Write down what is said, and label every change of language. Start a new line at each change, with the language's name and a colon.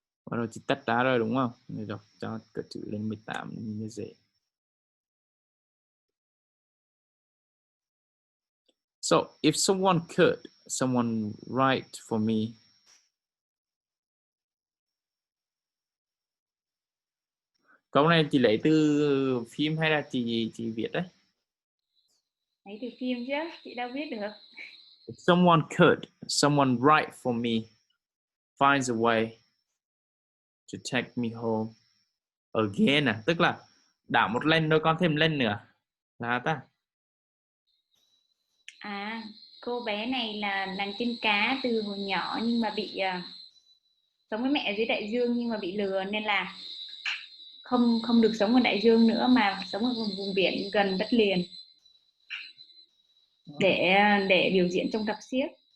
Vietnamese: Bắt đầu chị tắt ra rồi đúng không? Để đọc cho cỡ chữ lên 18 như dễ.
English: So, if someone write for me.
Vietnamese: Câu này chị lấy từ phim hay là chị viết đấy? Lấy từ phim chứ, chị đâu biết được.
English: If someone write for me, finds a way to take me home again.
Vietnamese: Tức là đảo một lên thôi, con thêm lên nữa là ta. Cô bé này là nàng tiên cá từ hồi nhỏ nhưng mà bị sống với mẹ ở dưới đại dương nhưng mà bị lừa nên là không được sống ở đại dương nữa mà sống ở vùng biển gần đất liền để biểu diễn trong rạp xiếc.